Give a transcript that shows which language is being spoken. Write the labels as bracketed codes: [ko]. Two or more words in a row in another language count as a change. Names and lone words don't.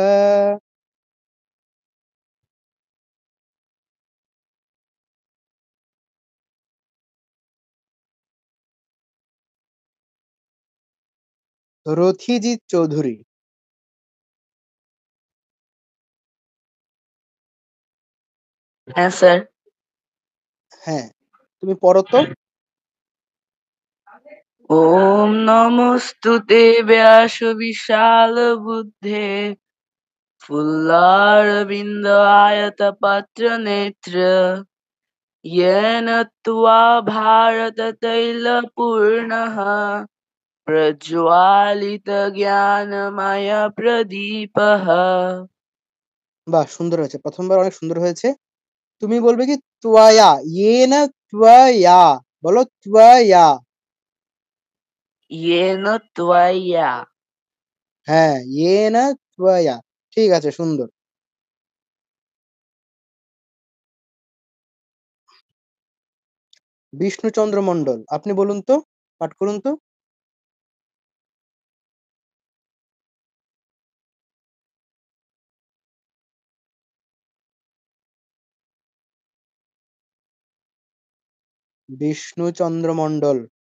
[bn] রথিজিৎ চৌধুরী। হ্যাঁ স্যার। হ্যাঁ, তুমি পড়ো তো। [sa] ॐ नमोऽस्तुते व्यासविशालबुद्धे फुल्लारविन्दायतपत्रनेत्र येन त्वा भारततैलपूर्णः प्रज्वालितज्ञानमयप्रदीपः। [bn] বাহ! সুন্দর হয়েছে। ১ম বার অনেক সুন্দর হয়েছে। তুমি বলবে কি ত্বয়া, [sa] ইয়েনা ত্বয়া। [bn] বলো ত্বয়া। [sa] येन त्वया। [bn] হ্যাঁ, [sa] ইয়েনা ত্বয়া। [bn] ঠিক আছে, সুন্দর। বিষ্ণুচন্দ্র মন্ডল। আপনি বলুন তো, পাঠ করুন তো। বিষ্ণুচন্দ্র মন্ডল।